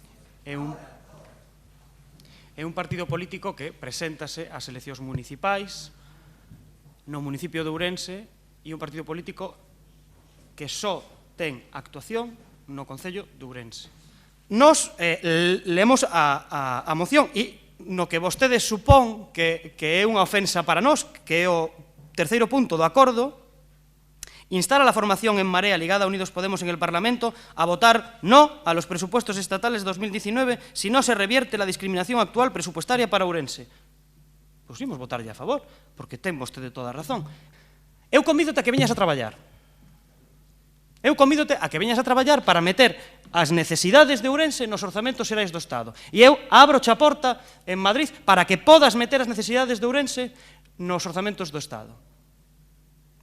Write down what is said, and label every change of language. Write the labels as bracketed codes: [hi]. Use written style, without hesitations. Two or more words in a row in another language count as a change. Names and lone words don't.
[gl] É un partido político que preséntase ás eleccións municipais no municipio de Ourense e un partido político que só ten actuación no concello de Ourense. Nos lemos a moción e no que vostedes supón que é unha ofensa para nós, que é o terceiro punto do acordo, [es] instar a la formación en Marea ligada a Unidos Podemos en el Parlamento a votar no a los presupuestos estatales de 2019 si no se revierte la discriminación actual presupuestaria para Ourense. [gl] Pois imos votarlle a favor, porque ten vostede toda a razón. Eu convídote a que veñas a traballar. Eu convídote a que veñas a traballar para meter as necesidades de Ourense nos orzamentos xerais do Estado. E eu abroche a porta en Madrid para que podas meter as necesidades de Ourense nos orzamentos do Estado.